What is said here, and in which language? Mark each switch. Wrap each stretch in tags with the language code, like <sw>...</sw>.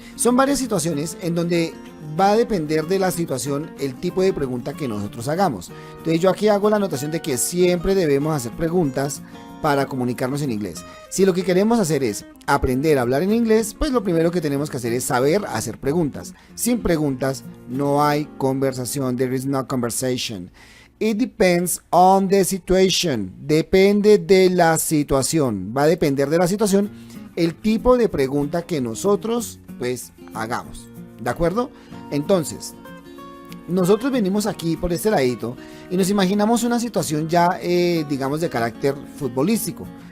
<es>Son varias situaciones en donde va a depender de la situación el tipo de pregunta que nosotros hagamos. Entonces yo aquí hago la anotación de que siempre debemos hacer preguntas para comunicarnos en inglés. Si lo que queremos hacer es aprender a hablar en inglés, pues lo primero que tenemos que hacer es saber hacer preguntas. Sin preguntas no hay conversación.</es> <en>There is no conversation. It depends on the situation.</en> <es>Depende de la situación. Va a depender de la situación el tipo de pregunta que nosotros pues hagamos. ¿De acuerdo? Entonces, nosotros venimos aquí por este ladito y nos imaginamos una situación ya, digamos, de carácter futbolístico.</es>